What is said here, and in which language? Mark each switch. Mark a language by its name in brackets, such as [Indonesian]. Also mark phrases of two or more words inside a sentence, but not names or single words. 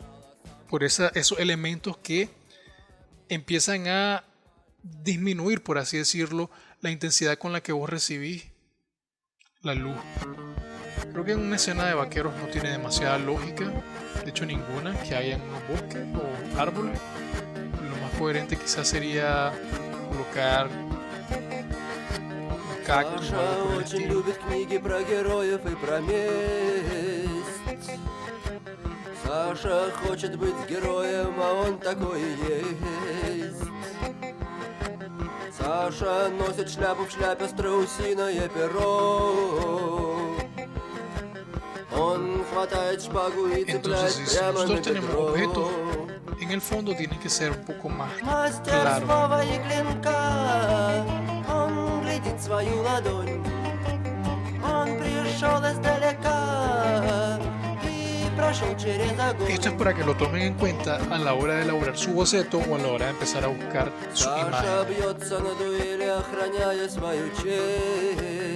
[Spanish] Por esos elementos que empiezan a disminuir, por así decirlo, la intensidad con la que vos recibís la luz. Creo que en una escena de vaqueros no tiene demasiada lógica, de hecho ninguna, que haya en unos bosques o árboles. Lo más coherente quizás sería colocar un cactus o algo por el [Russian] очень [Spanish] estilo. [Russian] любит книги про героев и про месть. Саша хочет быть героем, а он такой и есть. Саша носит шляпу, в шляпе страусиное перо. Он хватает шпагу и [Spanish] Entonces, [Russian] цепляет [Spanish] si [Russian] прямо на [Spanish] nosotros tenemos [Russian] бедро. [Spanish] objetos, en el fondo tiene que ser un poco más [Russian] Мастер [Spanish] claro. [Russian] слова и клинка, он глядит свою ладонь. Он пришел издалека и прошел через огонь. [Spanish] Esto es para que lo tomen en cuenta a la hora de elaborar su boceto o a la hora de empezar a buscar su [Russian] Саша [Spanish] imagen. [Russian] бьется на дуэли, охраняя свою честь.